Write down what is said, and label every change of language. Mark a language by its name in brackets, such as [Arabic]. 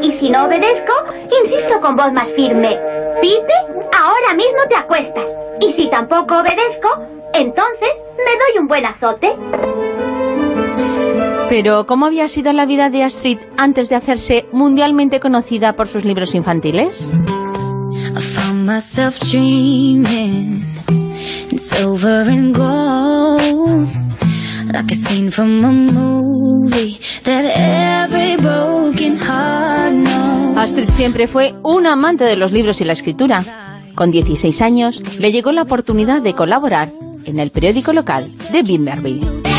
[Spanish] Y si no obedezco, insisto con voz más firme, Pipi, ahora mismo te acuestas. Y si tampoco obedezco, entonces me doy un buen azote. Pero, ¿cómo había sido la vida de Astrid antes de hacerse mundialmente conocida por sus libros infantiles? [English] I found myself dreaming in silver and gold, like a scene from a movie that every broken heart knows. [Spanish] Astrid siempre fue un amante de los libros y la escritura. Con 16 años le llegó la oportunidad de colaborar en el periódico local de Bimberville.